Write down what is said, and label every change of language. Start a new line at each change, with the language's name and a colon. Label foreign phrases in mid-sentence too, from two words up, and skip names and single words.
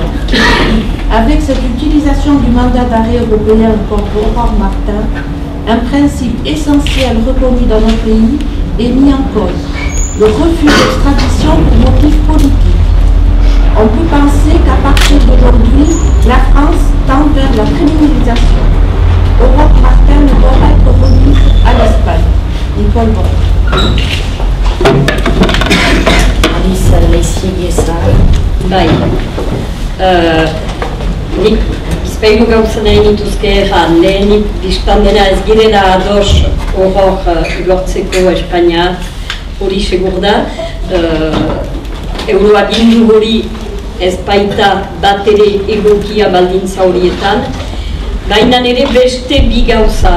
French: Avec cette utilisation du mandat d'arrêt européen contre Aurore Martin, un principe essentiel reconnu dans notre pays est mis en cause, le refus d'extradition pour motif politique. On peut penser qu'à partir d'aujourd'hui, la France tend vers la criminalisation. Aurore Martin ne doit pas être remise à l'Espagne. Nicole Bordeaux.
Basque: Bai, nik bizpailu gauza nahi nituzke egan, lehenik biztan dena ez girela ados horrok lortzeko Espainiat, hori segur da, euroagindu hori ez baita bat ere egokia baldintza horietan, baina ere beste bi gauza.